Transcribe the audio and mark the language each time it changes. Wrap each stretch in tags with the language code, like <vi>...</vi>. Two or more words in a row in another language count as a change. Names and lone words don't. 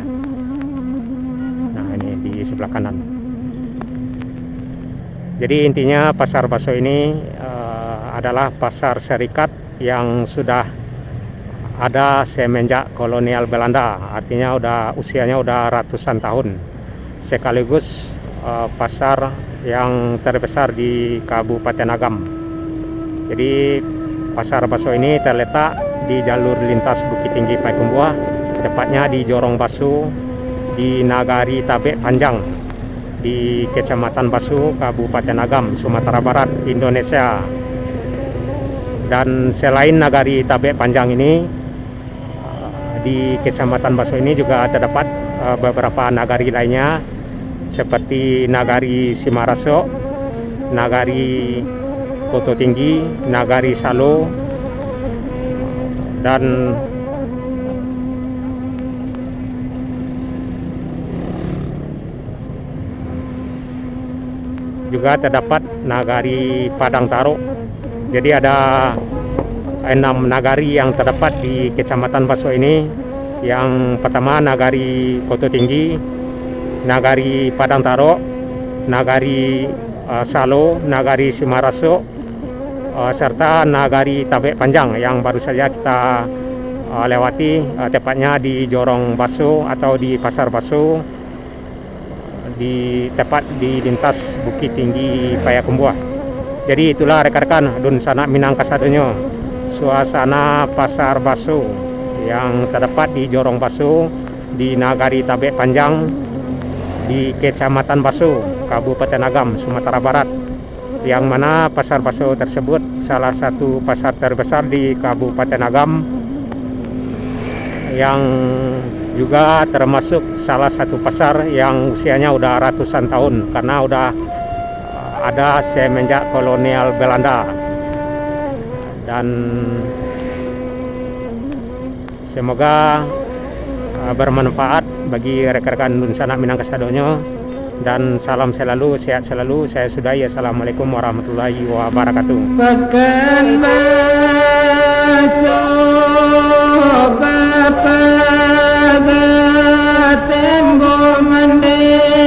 <id>Nah, ini di sebelah kanan. Jadi intinya pasar Baso ini adalah pasar serikat yang sudah ada semenjak kolonial Belanda, artinya usianya udah ratusan tahun, sekaligus pasar yang terbesar di Kabupaten Agam. Jadi pasar Baso ini terletak di jalur lintas Bukit Tinggi Payakumbuh, tepatnya di Jorong Baso, di Nagari Tabek Panjang, di Kecamatan Baso, Kabupaten Agam, Sumatera Barat, Indonesia. Dan selain Nagari Tabek Panjang ini, di Kecamatan Baso ini juga terdapat beberapa nagari lainnya seperti Nagari Simaraso, Nagari Koto Tinggi, Nagari Salo, dan juga terdapat Nagari Padang Taro. Jadi ada 6 nagari yang terdapat di Kecamatan Baso ini. Yang pertama Nagari Koto Tinggi, Nagari Padang Taro, Nagari Salo, Nagari Simaraso, serta Nagari Tabek Panjang yang baru saja kita lewati, tepatnya di Jorong Baso atau di Pasar Baso, tepat di lintas Bukit Tinggi Payakumbuh. Jadi itulah rekan-rekan</id> <min>Dun Sanak Minang Kasadonyo,</min> <id>suasana Pasar Baso yang terdapat di Jorong Baso di Nagari Tabek Panjang di Kecamatan Baso, Kabupaten Agam, Sumatera Barat, yang mana Pasar Baso tersebut salah satu pasar terbesar di Kabupaten Agam, yang juga termasuk salah satu pasar yang usianya udah ratusan tahun karena udah ada semenjak kolonial Belanda. Dan semoga bermanfaat bagi rekan-rekan</id> <min>Dun Sanak Minang Kasadonyo,</min> <id>dan salam selalu, sehat selalu. Saya sudahi.</id> <ar>السلام عليكم ورحمة الله وبركاته.</ar> <min>Pekan Baso Bapa Tembo Mande</min>